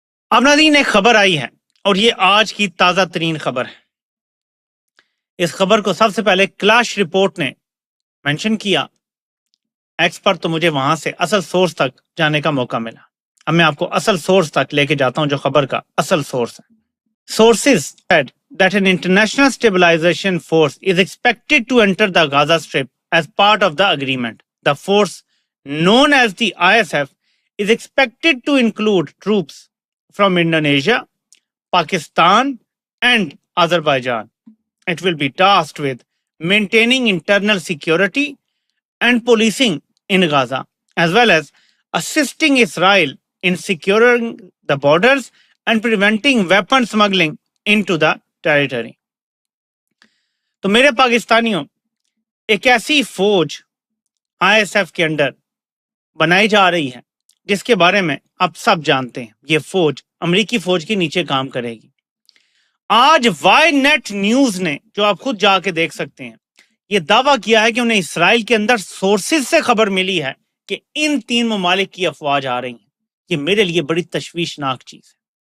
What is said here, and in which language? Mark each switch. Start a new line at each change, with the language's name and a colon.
Urdu: اب ناظرین ایک خبر آئی ہے، اور یہ آج کی تازہ ترین خبر ہے۔ اس خبر کو سب سے پہلے کلاش رپورٹ نے مینشن کیا، ایکس پر، تو مجھے وہاں سے اصل سورس تک جانے کا موقع ملا۔ اب میں آپ کو اصل سورس تک لے کے جاتا ہوں جو خبر کا اصل سورس ہے۔
English: Sources said that an international stabilization force is expected to enter the Gaza Strip as part of the agreement. The force, known as the ISF, is expected to include troops from Indonesia, Pakistan, and Azerbaijan. It will be tasked with maintaining internal security and policing in Gaza, as well as assisting Israel in securing the borders and preventing weapon smuggling into the territory.
Urdu: تو میرے پاکستانیوں، ایک ایسی فوج I S F کے under بنائی جا رہی ہے جس کے بارے میں آپ سب جانتے ہیں، یہ فوج امریکی فوج کے نیچے کام کرے گی۔ آج وائی نیٹ نیوز نے، جو آپ خود جا کے دیکھ سکتے ہیں، یہ دعویٰ کیا ہے کہ انہیں اسرائیل کے اندر سورسز سے خبر ملی ہے کہ ان 3 ممالک کی افواج آ رہی ہیں۔ یہ میرے لیے بڑی تشویشناک چیز ہے،